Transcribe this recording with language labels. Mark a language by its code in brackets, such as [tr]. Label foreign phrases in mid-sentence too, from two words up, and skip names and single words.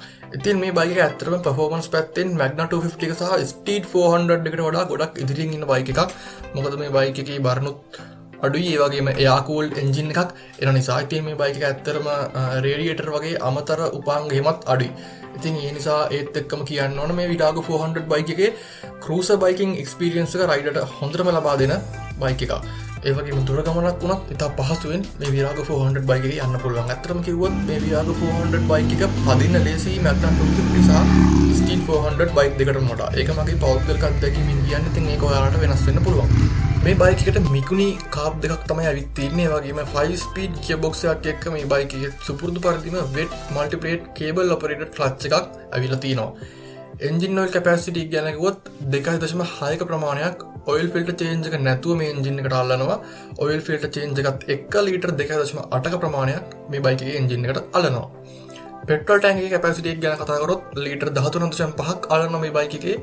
[si] ඉතින් මේ බයික් එක ඇත්තටම performance පැත්තෙන් Magna 250 එක සහ Street 400 එකට වඩා ගොඩක් ඉදිරියෙන් ඉන්න බයික් එකක්. මොකද මේ බයික් එකේ බරනුත් අඩුයි. ඒ වගේම [en] air cooled [si] එන්ජින් එකක් එන නිසා. ඉතින් මේ බයික් එක ඇත්තටම රේඩියේටර් වගේ අමතර උපාංග හිමත් අඩුයි. ඉතින් ඒ නිසා ඒත් එක්කම කියන්න ඕන මේ Virago 400 බයික් එකේ [en] cruiser biking experience [si] එක රයිඩර්ට හොඳටම ලබා දෙන බයික් එකක්. ඒ වගේම දුර ගමනක් වුණත් ඉතා පහසුවෙන් මේ Virago 400 බයික් එකේ යන්න පුළුවන්. ඇත්තටම කිව්වොත් මේ Virago 400 බයික් එක පදින්න ලේසි Magna 250 සහ Street 400 බයික් දෙකටම වඩා. ඒක මගේ පෞද්ගලික අත්දැකීමෙන් කියන්නේ. ඉතින් ඒක ඔයාලට වෙනස් වෙන්න පුළුවන්. මේ බයික් එකට මිකුණි කාබ් දෙකක් තමයි අවිත් තියෙන්නේ. ඒ වගේම [en] 5 speed gearbox [si] එකක් එක්ක මේ බයික් එකේ සුපුරුදු පරිදිම [en] wet multi-plate cable operated clutch [si] එකක් අවිලා තියෙනවා. [en] engine oil capacity [si] ගැන කිව්වොත් 2.6ක ප්‍රමාණයක් [en] oil filter change [si] එක නැතුව මේ engine එකට අල්ලනවා. [en] oil filter change [si] එකත් 1 ලීටර් 2.8ක ප්‍රමාණයක් මේ බයික් එකේ engine එකට අල්ලනවා. [en] petrol tank [si] එකේ capacity එක ගැන කතා කරොත් ලීටර් 13.5ක් අල්ලනවා මේ බයික් එකේ.